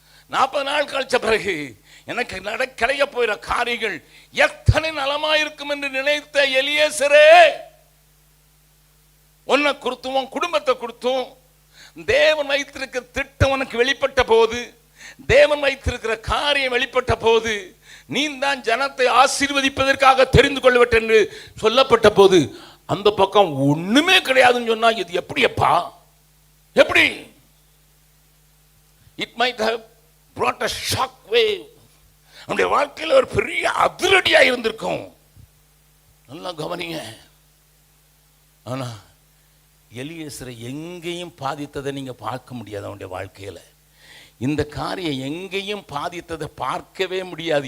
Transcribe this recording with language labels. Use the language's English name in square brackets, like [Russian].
[Tamil] 40 நாள் கழிச்ச பிறகு எனக்கு கிடைக்க போகிற காரியங்கள் எத்தனை நலமாயிருக்கும் என்று நினைத்த எலியேசரே, உன்னை கொடுத்தும் உன் குடும்பத்தை கொடுத்தும் தேவன் வைத்திருக்கிற திட்டம் உனக்கு வெளிப்பட்ட போது, தேவன் வைத்திருக்கிற காரியம் வெளிப்பட்ட போது, நீ தான் ஜனத்தை ஆசீர்வதிப்பதற்காக தெரிந்து கொள்ளப்பட்ட என்று சொல்லப்பட்ட போது அந்த பக்கம் ஒண்ணுமே கிடையாதுன்னு சொன்னா இது எப்படியப்பா? எப்படி? [English] It might have brought a shock wave. [Tamil] நம்முடைய வாழ்க்கையில் ஒரு பெரிய அதிரடியா இருந்திருக்கும். நல்லா கவனிங்க. ஆனா எலியேசரை எங்கேயும் பாதித்ததை நீங்க பார்க்க முடியாது. அவனுடைய வாழ்க்கையில இந்த காரியம் எங்கேயும் பாதித்ததை பார்க்கவே முடியாது.